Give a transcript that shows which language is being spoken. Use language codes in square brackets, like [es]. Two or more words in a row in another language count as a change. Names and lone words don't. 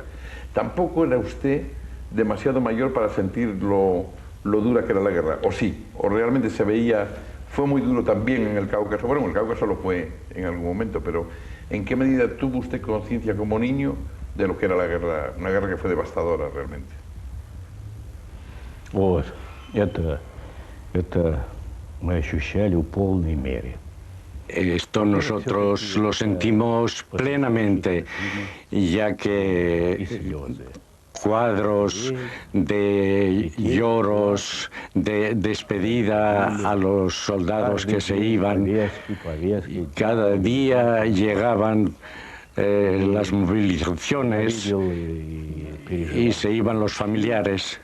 [es] Tampoco era usted demasiado mayor para sentir lo dura que era la guerra, o sí, o realmente se veía, fue muy duro también en el Cáucaso. Bueno, en el Cáucaso lo fue en algún momento, pero ¿en qué medida tuvo usted conciencia como niño de lo que era la guerra, una guerra que fue devastadora realmente? [ru] Вот, это мы ощущали в полной мере. [es] Esto nosotros lo sentimos plenamente, ya que cuadros de lloros, de despedida a los soldados que se iban, cada día llegaban las movilizaciones y se iban los familiares.